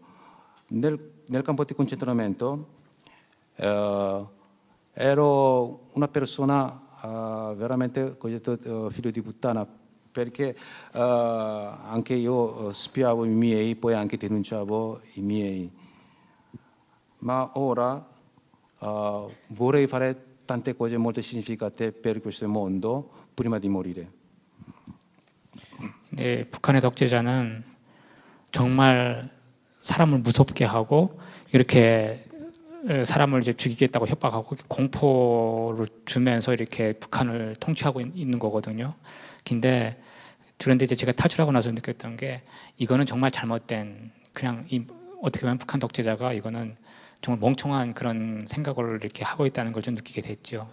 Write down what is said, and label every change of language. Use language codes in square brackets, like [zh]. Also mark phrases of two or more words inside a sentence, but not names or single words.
[it] Nel campo di concentramento ero una persona veramente cosiddetto figlio di puttana, perché anche io spiavo i miei, poi anche denunciavo i miei. Ma ora vorrei fare tante cose molto significative per questo mondo prima di morire. [ko] 네, 북한의 독재자는 정말 사람을 무섭게 하고 이렇게 사람을 이제 죽이겠다고 협박하고 공포를 주면서 이렇게 북한을 통치하고 있는 거거든요. 근데 그런데 이제 제가 탈출하고 나서 느꼈던 게 이거는 정말 잘못된 그냥 어떻게 보면 북한 독재자가 이거는 정말 멍청한 그런 생각을 이렇게 하고 있다는 걸 좀 느끼게 됐죠.